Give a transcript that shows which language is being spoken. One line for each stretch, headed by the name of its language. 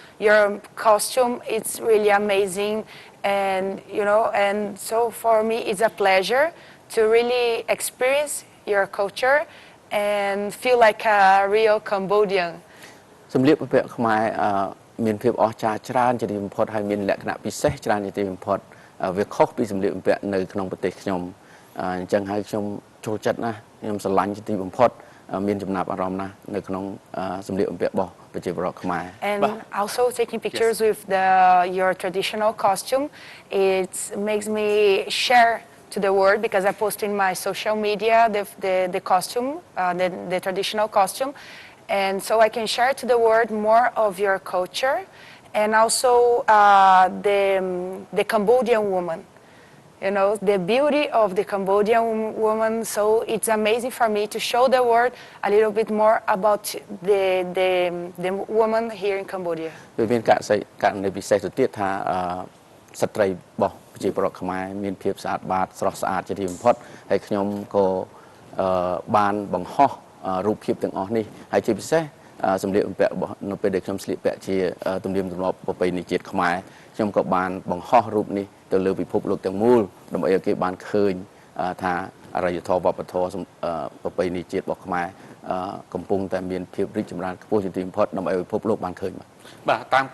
English: Your costume, it's really amazing. And, you know, and so for me, it's a pleasure to really experience your culture and feel like a real Cambodian.
Khmer: សម្លៀកបំពាក់ខ្មែរមានភាពអស្ចារ្យច្រើនជាទីបំផុតហើយមានលក្ខណៈពិសេសច្រើនជាទីបំផុតវាខុសពីសម្លៀកបំពាក់នៅក្នុងប្រទេសខ្ញុំអញ្ចឹងហើយខ្ញុំចូលចិត្តណាស់ខ្ញុំស្រឡាញ់ជាទីបំផុតមានចំណាប់អារម្មណ៍ណាស់នៅក្នុងសម្លៀកបំពាក់របស់ប្រជាពលរដ្ឋខ្មែរ
English: And also taking pictures with your traditional costume, it makes me share to the world because I post in my social media the costume, the traditional costume. And so I can share to the world more of your culture and also the Cambodian woman, you know, the beauty of the Cambodian woman. So it's amazing for me to show the world a little bit more about the woman here in Cambodia.
Khmer: វាមានករណីពិសេសទៅទៀតថាស្ត្រីរបស់ប្រជាពលរដ្ឋខ្មែរមានភាពស្អាតបាតស្រស់ស្អាតជាទីបំផុតហើយខ្ញុំក៏ បានបង្ហោះរូបភាពទាំងអស់នេះហើយជាពិសេសសម្លៀកបំពាក់របស់នៅពេលដែលខ្ញុំស្លៀកពាក់ជាទំនៀមទម្លាប់ប្រពៃណីជាតិខ្មែរខ្ញុំក៏បានបង្ហោះរូបនេះទៅលើពិភពលោកទាំងមូលដើម្បីឲ្យគេបានឃើញថាអរិយធម៌វប្បធម៌ប្រពៃណីជាតិរបស់ខ្មែរកំពុងតែមានភាពរីកចម្រើនខ្ពស់ជាទីបំផុតដើម្បីឲ្យពិភពលោកបានឃើញបាទ